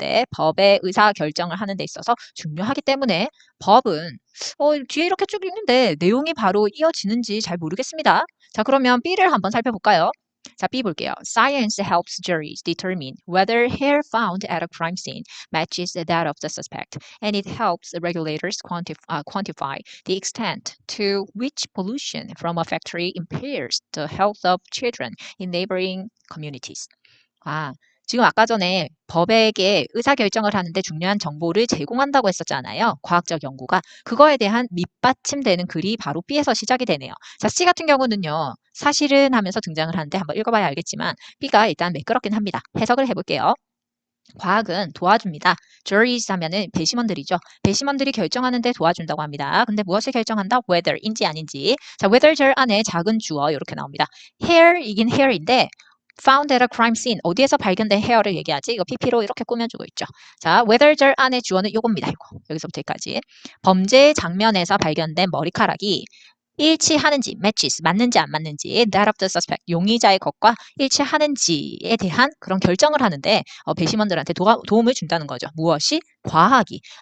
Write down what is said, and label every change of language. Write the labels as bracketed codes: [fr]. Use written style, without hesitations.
[ko] 법의 의사 결정을 하는 데 있어서 중요하기 때문에 법은 뒤에 이렇게 쭉 읽는데 내용이 바로 이어지는지 잘 모르겠습니다. 자, 그러면 B를 한번 살펴볼까요? 자, B 볼게요. [en] Science helps juries determine whether hair found at a crime scene matches that of the suspect, and it helps regulators quantify the extent to which pollution from a factory impairs the health of children in neighboring communities. [ko] 아, 지금 아까 전에 법에게 의사결정을 하는데 중요한 정보를 제공한다고 했었잖아요. 과학적 연구가. 그거에 대한 밑받침되는 글이 바로 B에서 시작이 되네요. 자, C 같은 경우는요. 사실은 하면서 등장을 하는데 한번 읽어봐야 알겠지만 B가 일단 매끄럽긴 합니다. 해석을 해볼게요. 과학은 도와줍니다. juries 하면은 배심원들이죠. 배심원들이 결정하는데 도와준다고 합니다. 근데 무엇을 결정한다? whether인지 아닌지. 자, whether 절 안에 작은 주어 이렇게 나옵니다. [en] hair이긴 hair인데 found at a crime scene. [ko] 어디에서 발견된 hair를 얘기하지? 이거 PP로 이렇게 꾸며주고 있죠. 자, whether 절 안에 주어는 요겁니다. 이거. 여기서부터 여기까지. 범죄 장면에서 발견된 머리카락이 일치하는지, matches, 맞는지 안 맞는지, [en] that of the suspect, [ko] 용의자의 것과 일치하는지에 대한 그런 결정을 하는데 배심원들한테 도움을 준다는 거죠. 무엇이? 과학이.